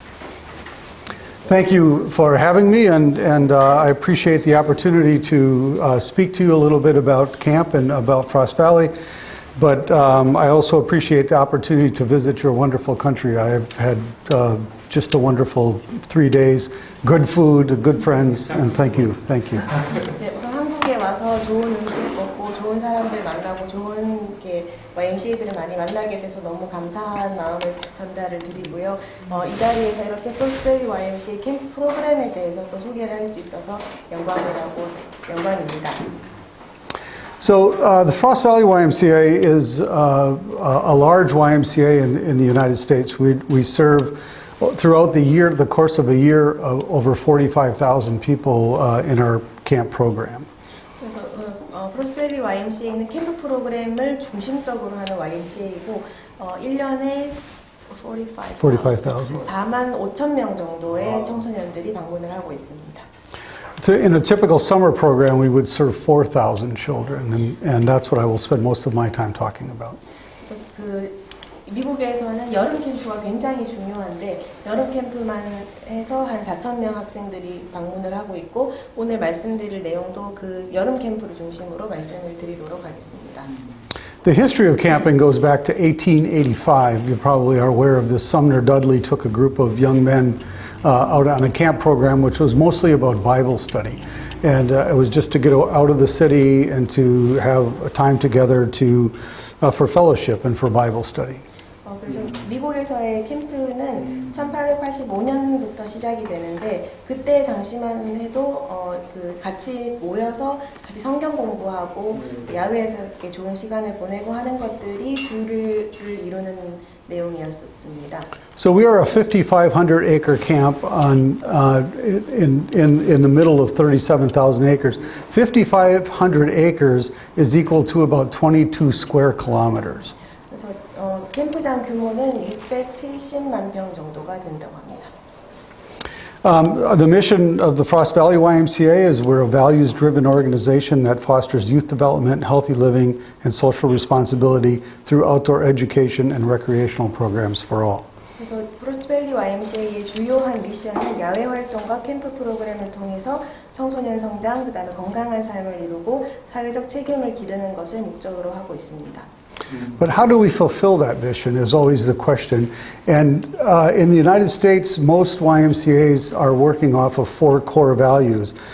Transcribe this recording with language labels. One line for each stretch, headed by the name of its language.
English: Thank you for having me, and I appreciate the opportunity to speak to you a little bit about camp and about Frost Valley. But I also appreciate the opportunity to visit your wonderful country. I have had just a wonderful 3 days, good food, good friends, and thank you. Thank you.
Korean: 네, 우선 한국에 와서 좋은 음식 먹고 좋은 사람들 만나고 좋은 이렇게 YMCA들을 많이 만나게 돼서 너무 감사한 마음을 전달을 드리고요. 이 자리에서 이렇게 프로스트 YMCA 캠프 프로그램에 대해서 또 소개를 할 수 있어서 영광입니다.
English: So the Frost Valley YMCA is a large YMCA in the United States. We serve throughout the year, the course of a year, over 45,000 people in our camp program.
Korean: 그래서 프로스트 밸리 YMCA는 캠프 프로그램을 중심적으로 하는 YMCA이고 1년에 45,000. 4만 5천 명 정도의 청소년들이 방문을 하고 있습니다.
English: In a typical summer program, we would serve 4,000 children, and that's what I will spend most of my time talking about.
Korean: 그래서 미국에서는 여름 캠프가 굉장히 중요한데 여름 캠프만 해서 한 4,000명 학생들이 방문을 하고 있고 오늘 말씀드릴 내용도 그 여름 캠프를 중심으로 말씀을 드리도록 하겠습니다.
English: The history of camping goes back to 1885. You probably are aware of this. Sumner Dudley took a group of young men out on a camp program, which was mostly about Bible study. And it was just to get out of the city and to have a time together for fellowship and for Bible study.
Korean: 그래서 미국에서의 캠프는 1885년부터 시작이 되는데 그때 당시만 해도 같이 모여서 같이 성경 공부하고 야외에서 이렇게 좋은 시간을 보내고 하는 것들이 주를 이루는 내용이었습니다.
English: So we are a 5,500 acre camp in the middle of 37,000 acres. 5,500 acres is equal to about 22 square kilometers.
Korean: 그래서 캠프장 규모는 670만 평 정도가 된다고 합니다.
English: The mission of the Frost Valley YMCA is we're a values-driven organization that fosters youth development, healthy living, and social responsibility through outdoor education and recreational programs for all.
Korean: 그래서 프로스트 밸리 YMCA의 주요한 미션은 야외 활동과 캠프 프로그램을 통해서 청소년 성장, 그다음에 건강한 삶을 이루고 사회적 책임을 기르는 것을 목적으로 하고 있습니다.
English: But how do we fulfill that mission is always the question. And in the United States, most YMCAs are working off of 4 core values.